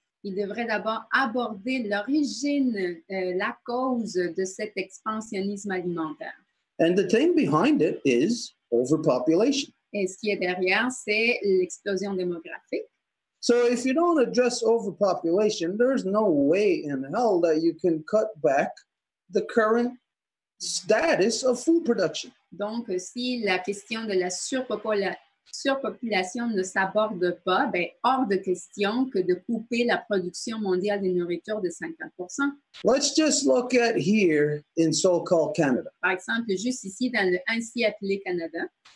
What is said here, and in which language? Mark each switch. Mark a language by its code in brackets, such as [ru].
[fr] Ils devraient d'abord aborder l'origine, la cause de cet expansionnisme alimentaire. [en] And the thing behind it is overpopulation. [fr] Et ce qui est derrière, c'est l'explosion démographique. [en] So if you don't address overpopulation, there's no way in hell that you can cut back the current status of food production. [fr] Donc, si la question de la surpopulation ne s'aborde pas, ben, hors de question que de couper la production mondiale de nourriture de 50%. [en] Let's just look at here in so-called Canada. [fr] Par exemple, juste ici dans le ainsi appelé Canada.